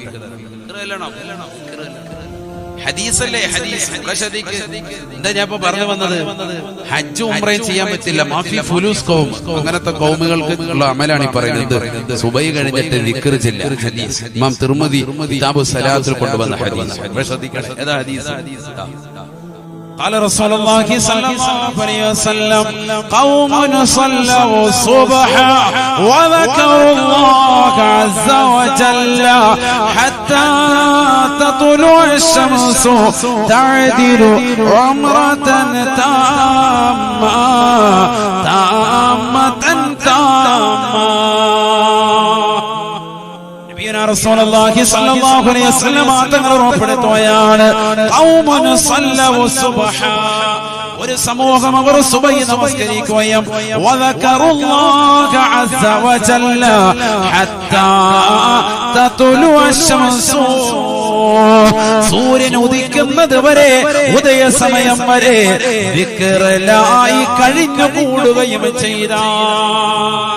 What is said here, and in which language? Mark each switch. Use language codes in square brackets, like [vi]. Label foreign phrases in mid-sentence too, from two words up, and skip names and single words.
[ml] ഹദീസല്ലേ ഹദീസ്. എന്താ ഞാൻ ഇപ്പൊ പറഞ്ഞു വന്നത്? ഹജ്ജ് ഉംറയും ചെയ്യാൻ പറ്റില്ല. [ar] ما في فلوس قوم, [ml] അങ്ങനത്തെ ഖൗമുകൾക്ക് ഉള്ള അമലാണ് ഈ പറയുന്നത്. സുബൈ കഴിഞ്ഞിട്ട് ദിക്ർ ചെല്ലുക. ഹദീസ് ഇമാം തിർമിദി കിതാബു സലാത്തിൽ കൊണ്ടുവന്ന ഹദീസ്. ശ്രദ്ധിക്കണം, ഏതാ ഹദീസ്? [ar] قال رسول الله صلى الله عليه وسلم قوم صلوا الصبح وذكروا الله عز وجل حتى تطلع الشمس تعدل عمرة [ml] تامة [ar] رسول الله صلى الله عليه وسلم [ml] തങ്ങൾ ഉറപ്പെടുത്തുകയാണ്, [ar] قوم صلوا الصبح, [ml] ഒരു സമൂഹം അവർ സുബഹി നമസ്കരിക്കുകയും [ar] وذكروا الله عز وجل حتى تطلع الشمس, [ml] സൂര്യൻ ഉദിക്കുന്നത് വരെ, ഉദയസമയം വരെ ദിക്റിലായി കഴിഞ്ഞു കൂടുകയും ചെയ്താൽ.